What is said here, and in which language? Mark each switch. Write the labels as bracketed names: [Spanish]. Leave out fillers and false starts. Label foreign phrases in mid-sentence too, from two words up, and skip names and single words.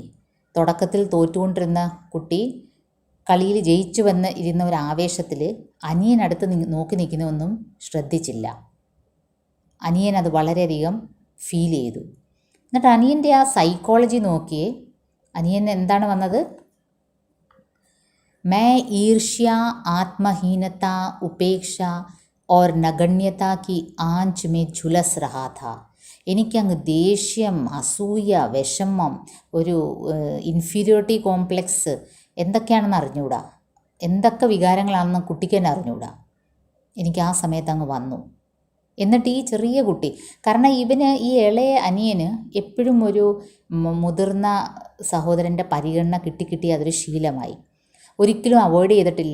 [Malayalam] തുടക്കത്തിൽ തോറ്റുകൊണ്ടിരുന്ന കുട്ടി കളിയിൽ ജയിച്ചു വന്ന് ഇരുന്ന ഒരു ആവേശത്തിൽ അനിയനടുത്ത് നോക്കി നിൽക്കുന്നതൊന്നും ശ്രദ്ധിച്ചില്ല. അനിയൻ അത് വളരെയധികം ഫീൽ ചെയ്തു. എന്നിട്ട് അനിയൻ്റെ ആ സൈക്കോളജി നോക്കിയേ, അനിയൻ എന്താണ് വന്നത്? [Hindi] मैं ईर्ष्या, आत्महीनता, उपेक्षा और नगण्यता की आंच में झुलस रहा था. [Malayalam] എനിക്കങ്ങ് ദേഷ്യം, അസൂയ, വിഷമം, ഒരു [English] inferiority complex [Malayalam] എന്തൊക്കെയാണെന്ന് അറിഞ്ഞുകൂടാ, എന്തൊക്കെ വികാരങ്ങളാണെന്ന് കുട്ടിക്ക് തന്നെ അറിഞ്ഞുകൂടാ. എനിക്ക് ആ സമയത്ത് അങ്ങ് വന്നു. എന്നിട്ട് ഈ ചെറിയ കുട്ടി, കാരണം ഈ ഇളയ അനിയന് എപ്പോഴും ഒരു മുതിർന്ന സഹോദരൻ്റെ പരിഗണന കിട്ടി അതൊരു ശീലമായി, ഒരിക്കലും അവോയ്ഡ് ചെയ്തിട്ടില്ല.